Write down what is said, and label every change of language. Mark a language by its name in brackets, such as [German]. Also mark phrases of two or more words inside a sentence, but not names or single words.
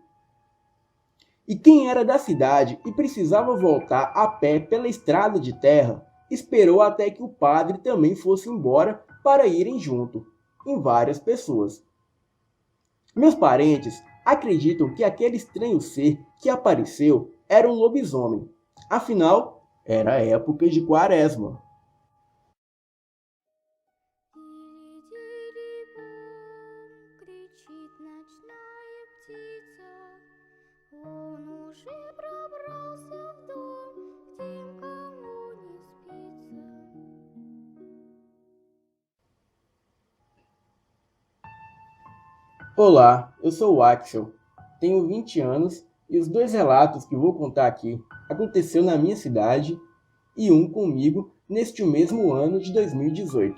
[Portuguese] E quem era da cidade e precisava voltar a pé pela estrada de terra, esperou até que o padre também fosse embora para irem junto, em várias pessoas. Meus parentes acreditam que aquele estranho ser que apareceu era um lobisomem. Afinal, era a época de Quaresma. [Russian] Тири-тири-бом, кричит ночная птица. Он уже пробрался в дом, к тем, кому не спится. [Portuguese] Olá, eu sou o Axel, tenho 20 anos e os dois relatos que vou contar aqui aconteceu na minha cidade e um comigo neste mesmo ano de 2018.